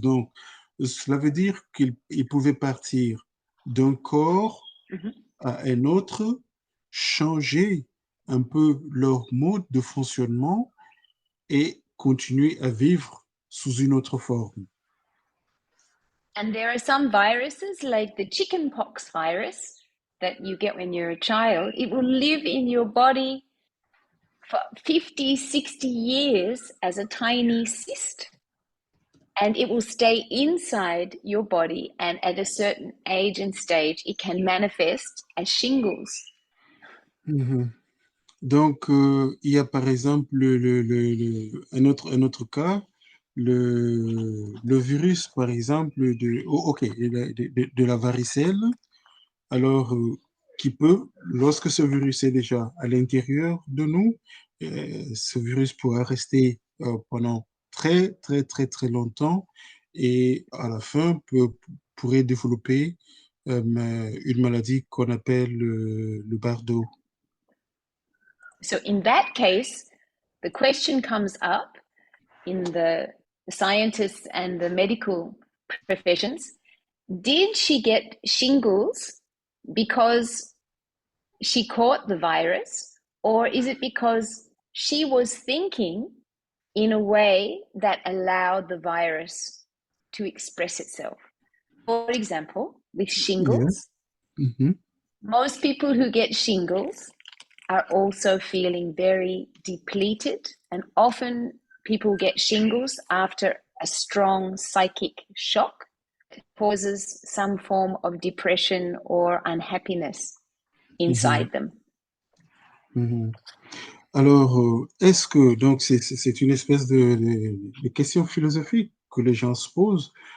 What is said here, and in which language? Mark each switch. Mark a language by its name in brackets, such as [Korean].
[French] Donc, cela veut dire qu'il pouvait partir d'un corps à un autre, changer un peu leur mode de fonctionnement et continuer à vivre sous une autre forme. [English] And there are some viruses, like the chickenpox virus that you get when you're a child. It will live in your body for 50, 60 years as a tiny cyst. And it will stay inside your body. And at a certain age and stage, it can manifest as shingles. [French] Donc, il y a par exemple un autre cas, le virus, par exemple, de la varicelle, alors qui peut, lorsque ce virus est déjà à l'intérieur de nous, ce virus pourra rester pendant très, très, très, très longtemps et à la fin pourrait développer une maladie qu'on appelle le bardo. [English] So in that case, the question comes up in the scientists and the medical professions, did she get shingles because she caught the virus, or is it because she was thinking in a way that allowed the virus to express itself? For example, with shingles, most people who get shingles are also feeling very depleted, and often people get shingles after a strong psychic shock that causes some form of depression or unhappiness inside them. [French] Alors, est-ce que, donc, c'est une espèce de question philosophique que les gens se posent.